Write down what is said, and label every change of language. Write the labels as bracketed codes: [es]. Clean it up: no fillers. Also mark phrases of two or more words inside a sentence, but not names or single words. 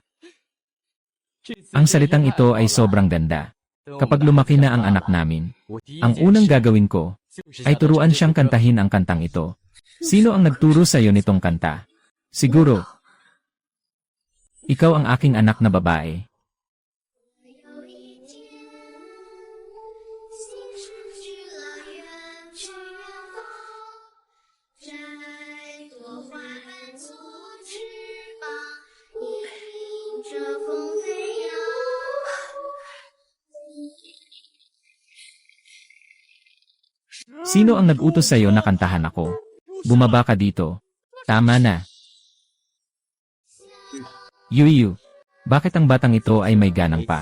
[tl] Ang salitang ito ay sobrang ganda. Kapag lumaki na ang anak namin, ang unang gagawin ko ay turuan siyang kantahin ang kantang ito. Sino ang nagturo sa iyo nitong kanta? Siguro, Ikaw ang aking anak na babae. [zh] 有一天，星矢去了远去远方，摘朵花儿做翅膀，迎着风飞扬。 [tl] Sino ang nag-utos sa'yo na kantahan ako? Bumaba ka dito. Tama na. Yuyu, bakit ang batang ito ay may ganang pa?